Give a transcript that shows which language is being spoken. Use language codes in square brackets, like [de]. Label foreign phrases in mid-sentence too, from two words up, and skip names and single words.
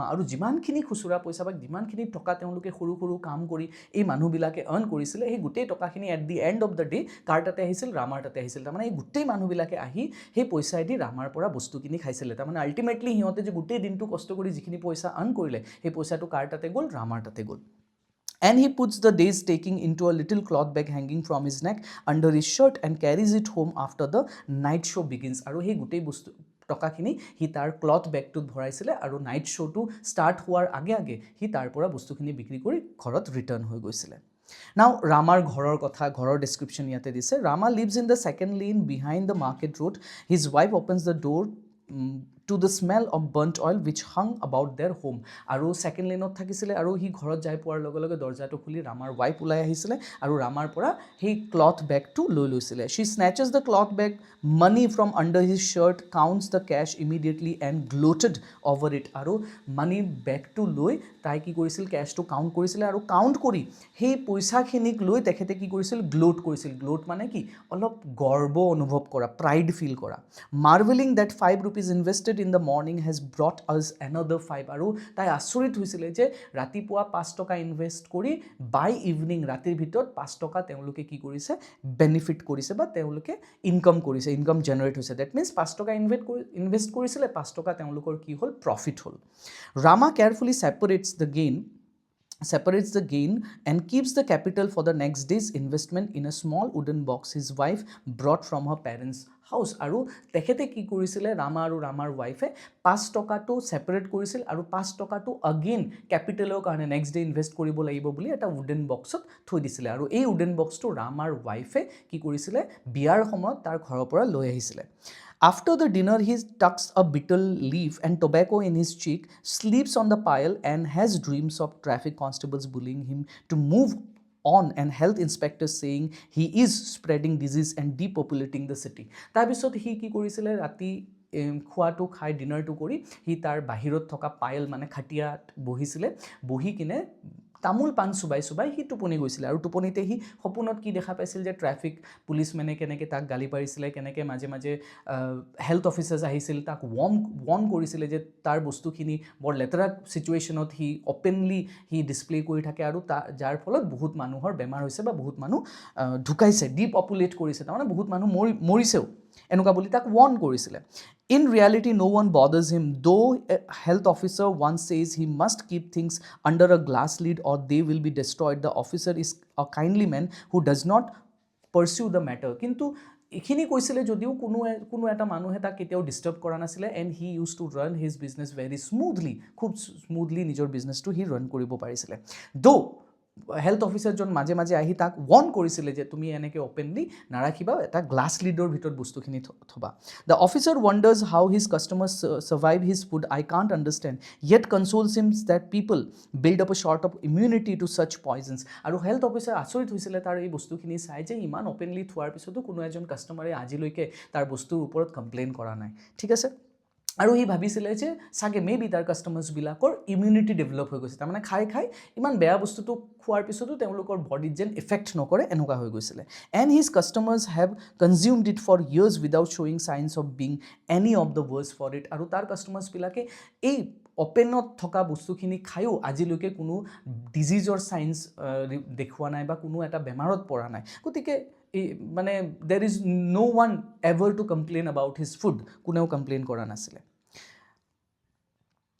[as] আৰু যিমানখিনি খুচুৰা পইচা বা যিমানখিনি টকা তেওঁলোকে সৰু সৰু কাম কৰি এই মানুহবিলাকে আৰ্ণ কৰিছিলে, সেই গোটেই টকাখিনি [en] at the end of the day [as] কাৰ তাতে আহিছিল? ৰামাৰ তাতে আহিছিল। তাৰমানে এই গোটেই মানুহবিলাকে আহি সেই পইচাইদি ৰামাৰ পৰা বস্তু কিনি খাইছিলে। তাৰমানে আল্টিমেটলি সিহঁতে যে গোটেই দিনটো কষ্ট কৰি যিখিনি পইচা আৰ্ণ কৰিলে, সেই পইচাটো কাৰ তাতে গ'ল? ৰামাৰ তাতে গ'ল। [en] And he puts the day's taking into a little cloth bag hanging from his neck under his shirt and carries it home after the night show begins. [as] আৰু সেই গোটেই বস্তু টকাখিনি সি তাৰ [en] cloth bag [as] ভৰাইছিলে আৰু [en] night show start [as] হোৱাৰ আগে আগে সি তাৰ পৰা বস্তুখিনি বিক্ৰী কৰি ঘৰত ৰিটাৰ্ণ হৈ গৈছিলে। নাও ৰামাৰ ঘৰৰ কথা, ঘৰৰ ডেছক্ৰিপশ্যন ইয়াতে দিছে। [en] Rama lives in the second lane behind the market road. his wife opens the door to the smell of burnt oil which hung about their home. [as] আৰু [en] second lane [as] থাকিছিলে আৰু সি ঘৰত যাই পোৱাৰ লগে লগে দৰ্জাটো খুলি ৰামাৰ ৱাইফ ওলাই আহিছিলে আৰু ৰামাৰ পৰা সেই [en] cloth bag [as] লৈ লৈছিলে। [en] she snatches the cloth bag, money from under his shirt, counts the cash immediately and gloated over it. [as] আৰু মানি বেগটো লৈ তাই কি কৰিছিল? কেছটো কাউণ্ট কৰিছিলে আৰু কাউণ্ট কৰি সেই পইচাখিনিক লৈ তেখেতে কি কৰিছিল? গ্লোট কৰিছিল। গ্লোট মানে কি? অলপ গৰ্ব অনুভৱ কৰা, [en] pride feel [as] কৰা। [en] marveling that 5 rupees ইনভেষ্টেড in the morning has brought us another 5. [as] আৰু তাই আচৰিত হৈছিলে যে ৰাতিপুৱা 5 টকা ইনভেষ্ট কৰি [en] by evening, [as] ৰাতিৰ ভিতৰত 5 টকা তেওঁলোকে কি কৰিছে? বেনিফিট কৰিছে বা তেওঁলোকে ইনকাম কৰিছে, [en] income generate [as] হৈছে। [en] that means [as] 5 টকা ইনভেষ্ট কৰিছিলে, 5 টকা তেওঁলোকৰ কি হ'ল? প্ৰফিট হ'ল। [en] ৰামা কেয়াৰফুলি separates the gain and keeps the capital for the next day's investment in a small wooden box his wife brought from her parents' house. [as] আৰু তেখেতে কি কৰিছিলে? ৰামা আৰু ৰামাৰ ৱাইফে 5 টকাটো ছেপাৰেট কৰিছিল আৰু 5 টকাটো আগেইন কেপিটেলৰ কাৰণে [en] next day [as] ইনভেষ্ট কৰিব লাগিব বুলি এটা [en] wooden box [as] থৈ দিছিলে। আৰু এই [en] wooden box [as] ৰামাৰ ৱাইফে কি কৰিছিলে? বিয়াৰ সময়ত তাৰ ঘৰৰ পৰা লৈ আহিছিলে। [en] After the dinner, he tucks a betel leaf and tobacco in his cheek, sleeps on the pile, and has dreams of traffic constables bullying him to move on and health inspectors saying he is spreading disease and depopulating the city. [as] তাৰপিছত সি কি কৰিছিলে? ৰাতি খোৱাটো খাই ডিনাৰটো কৰি সি তাৰ বাহিৰত থকা পাইল মানে খাটিয়াত বহিছিলে। বহি কিনে তামোল পাণ চুবাই সি টোপনি গৈছিলে। আৰু টোপনিতে সি সপোনত কি দেখা পাইছিল? যে [en] traffic policemen [as] কেনেকৈ তাক গালি পাৰিছিলে, কেনেকৈ মাজে মাজে [en] health officers [as] আহিছিল, তাক ৱৰ্ণ কৰিছিলে যে তাৰ বস্তুখিনি বৰ লেতেৰা ছিটুৱেশ্যনত সি অপেনলি সি ডিছপ্লে কৰি থাকে আৰু যাৰ ফলত বহুত মানুহৰ বেমাৰ হৈছে বা বহুত মানুহ ঢুকাইছে, ডিপপুলেট কৰিছে, তাৰমানে বহুত মানুহ মৰিছেও, এনেকুৱা বুলি তাক ৱৰ্ণ কৰিছিলে। [en] In reality, no one bothers him, though a health officer once says he must keep things under a glass lid or they will be destroyed. The officer is a kindly man who does not pursue the matter. [as] কিন্তু এইখিনি কৈছিলে যদিও কোনো এটা মানুহে তাক কেতিয়াও ডিষ্টাৰ্ব কৰা নাছিলে। [en] and he used to run his business very smoothly, [as] খুব স্মুথলি নিজৰ বিজনেছটো সি ৰান কৰিব পাৰিছিলে। [en] health officer [as] মাজে মাজে আহি তাক ৱৰ্ণ কৰিছিলে যে তুমি এনেকৈ অপেনলি নাৰাখিবা, এটা [en] glass lid [as] ভিতৰত বস্তুখিনি থবা। [en] the officer wonders how his customers survive his food, I can't understand, yet consoles him that people build up a sort of immunity to such poisons. [as] আৰু [en] health officer [as] আচৰিত হৈছিলে তাৰ এই বস্তুখিনি চাই যে ইমান অপেনলি থোৱাৰ পিছতো কোনো এজন কাষ্টমাৰে আজিলৈকে তাৰ বস্তুৰ ওপৰত কমপ্লেইন কৰা নাই। ঠিক আছে। আৰু সি ভাবিছিলে যে চাগে [en] maybe [as] তাৰ কাষ্টমাৰ্ছবিলাকৰ [en] immunity develop [as] হৈ গৈছে, তাৰমানে খাই ইমান বেয়া বস্তুটো খোৱাৰ পিছতো তেওঁলোকৰ বডিত যেন ইফেক্ট নকৰে, এনেকুৱা হৈ গৈছিলে। [en] and his customers have consumed it for years without showing signs of being any of the worse for it. [as] আৰু তাৰ কাষ্টমাৰ্ছবিলাকে এই অপেনত থকা বস্তুখিনি খায়ো আজিলৈকে কোনো ডিজিজৰ চাইন্স দেখুওৱা নাই বা কোনো এটা বেমাৰত পৰা নাই। গতিকে মানে [en] there is no one ever to complain about his food, [as] কোনেও কমপ্লেইন কৰা নাছিলে।